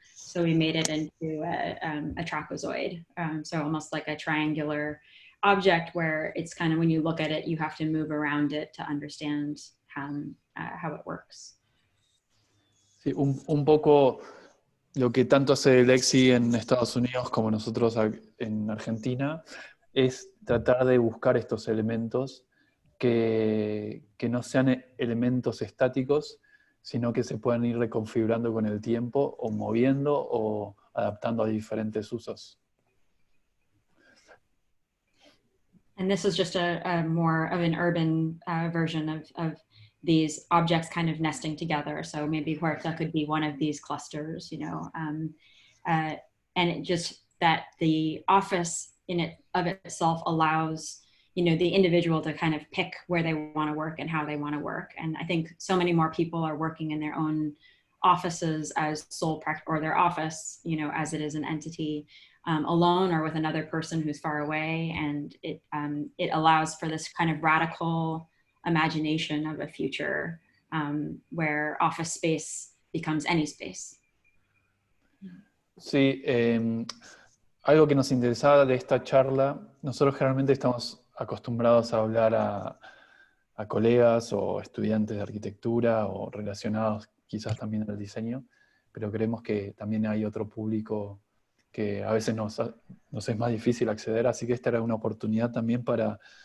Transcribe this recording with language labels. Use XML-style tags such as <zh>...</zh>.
<en>So we made it into a trapezoid. So almost like a triangular object where it's kind of, when you look at it, you have to move around it to understand how it works.</en> <es>Sí, un poco lo que tanto hace Lexi en Estados Unidos como nosotros en Argentina es tratar de buscar estos elementos que no sean elementos estáticos, sino que se puedan ir reconfigurando con el tiempo o moviendo o adaptando a diferentes usos.</es> <en>And this is just a more of an urban version of these objects kind of nesting together. So maybe Huerta could be one of these clusters, and it just that the office in it of itself allows, the individual to kind of pick where they want to work and how they want to work. And I think so many more people are working in their own offices as sole practice, or their office, as it is an entity, alone or with another person who's far away. And it allows for this kind of radical imagination of a future where office space becomes any space.</en> <es>Sí, algo que nos interesaba de esta charla, nosotros generalmente estamos acostumbrados a hablar a colegas o estudiantes de arquitectura o relacionados quizás también al diseño, pero creemos que también hay otro público que a veces nos es más difícil acceder, así que esta era una oportunidad también para</es>